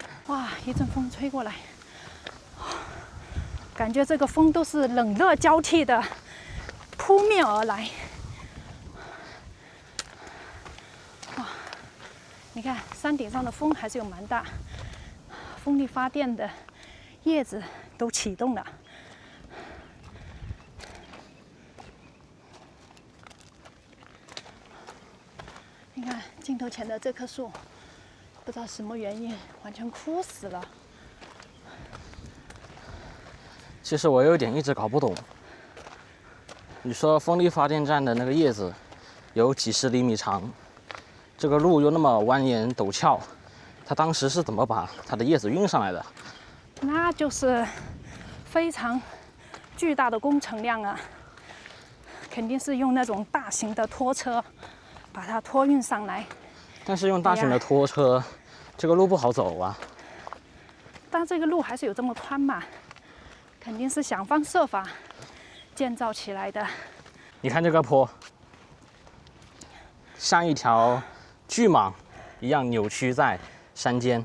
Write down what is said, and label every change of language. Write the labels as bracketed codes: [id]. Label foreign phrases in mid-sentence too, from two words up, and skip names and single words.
[zh] 哇，一陣風吹過來， 感覺這個風都是冷熱交替的撲面而來。哇，你看山頂上的風還是有蠻大，風力發電的葉子都啟動了。你看镜头前的这棵树，不知道什么原因完全枯死了。其實我有點一直搞不懂，你說風力發電站的那個葉子有幾十厘米長，這個路又那麼蜿蜒陡峭，它當時是怎麼把它的葉子運上來的？那就是非常巨大的工程量啊，肯定是用那種大型的拖車把它拖運上來。但是用大型的拖車，這個路不好走啊。但這個路還是有這麼寬嘛，肯定是想方設法建造起來的。你看這個坡，像一條巨蟒一樣扭曲在山間。